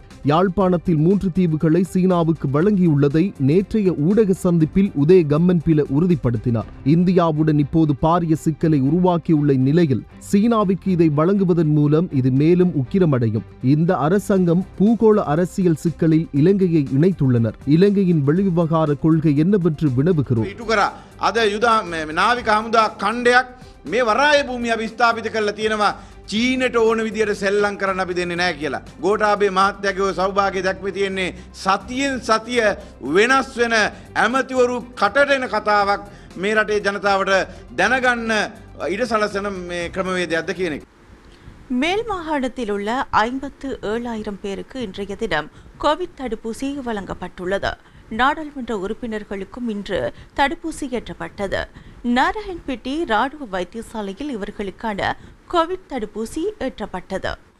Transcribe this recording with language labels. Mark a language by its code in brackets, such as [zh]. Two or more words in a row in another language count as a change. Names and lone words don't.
[ta] யாழ்ப்பாணத்தில் 3 தீவுகளை சீனாவுக்கு வழங்கியுள்ளதை நேற்றைய ஊடக சந்திப்பில் உதய கம்மன்பில உறுதிப்படுத்தினார். இந்தியாவுடன் இப்போது பாரிய சிக்கலை உருவாக்கியுள்ள நிலையில் சீனாவுக்கு இதை வழங்குவதன் மூலம் இது மேலும் உக்கிரமடையும். இந்த அரசாங்கம் பூகோள அரசியல் சிக்கலில் இலங்கையை இணைத்துள்ளனர். இலங்கையின் வெளிவிவகார கொள்கை என்னவென்று வினவுகிறோம். [si] අද යුද නාවික හමුදා කණ්ඩයක් මේ වරාය භූමිය අපි ස්ථාපිත කරලා තියෙනවා. චීනට ඕන විදියට සෙල්ලම් කරන්න අපි දෙන්නේ නැහැ කියලා. ගෝඨාභය මහත්තයාගේ සෞභාග්‍ය දැක්මේ තියෙන්නේ සතියෙන් සතිය වෙනස් වෙන ඇමතිවරු කටට එන කතාවක් මේ රටේ ජනතාවට දැනගන්න ඉඩ සලසන මේ ක්‍රමවේදයක්ද කියන එක. [ta] மேல் மாகாணத்தில் உள்ள 57,000 பேருக்கு இன்றைய தினம் கோவிட் தடுப்பூசி வழங்கப்பட்டுள்ளது. நாடாளுமன்ற உறுப்பினர்களுக்கும் இன்று தடுப்பூசி ஏற்றப்பட்டது. நாராயண்பேட்டை ராணுவ வைத்தியசாலையில் இவர்களுக்கான கோவிட் தடுப்பூசி ஏற்றப்பட்டது.